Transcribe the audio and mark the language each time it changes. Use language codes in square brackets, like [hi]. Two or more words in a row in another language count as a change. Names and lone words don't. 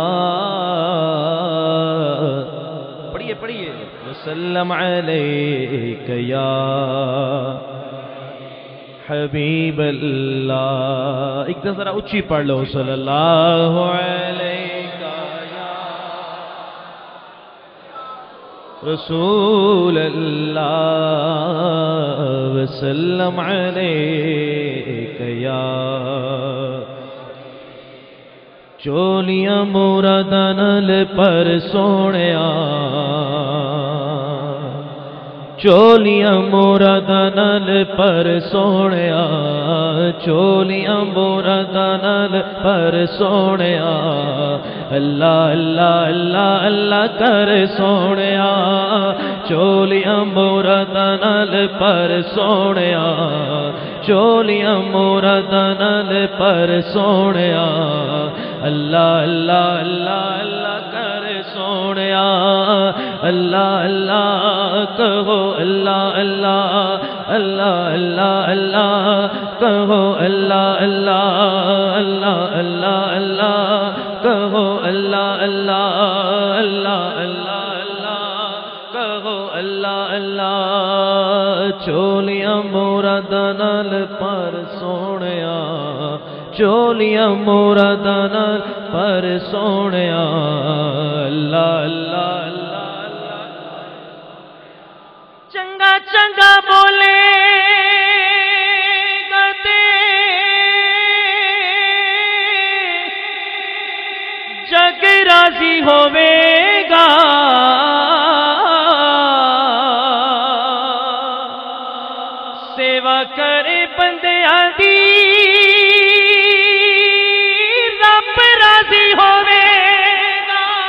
[pa] پڑھیے پڑھیے [ar] وسلم علیک یا حبیب اللہ. [ur] ایک دفعہ ذرا اونچی پڑھ لو [ar] صلی اللہ علیہ یا رسول اللہ وسلم علیک یا. [pa] چولیاں مراداں نال پر سونیا, چولیاں مراداں نال پر سونیا, چولیاں مراداں نال پر سونیا. اللہ اللہ اللہ اللہ کر سونیا, چولیاں مراداں نال پر سونیا, چولیاں مراداں نال پر سونیا. اللہ اللہ اللہ اللہ کر سونیا, اللہ اللہ کہو اللہ اللہ اللہ اللہ اللہ کہو اللہ اللہ اللہ اللہ اللہ کہو اللہ اللہ اللہ اللہ اللہ کہو اللہ اللہ. چولیاں مراداں نال پر سونیا, چولیاں مراداں نال پر سونیا. اللہ اللہ اللہ اللہ چنگا چنگا بولے گا تے جگ راضی ہوے گا. سیوا کرے بندیاں دی رب راضی ہوے گا.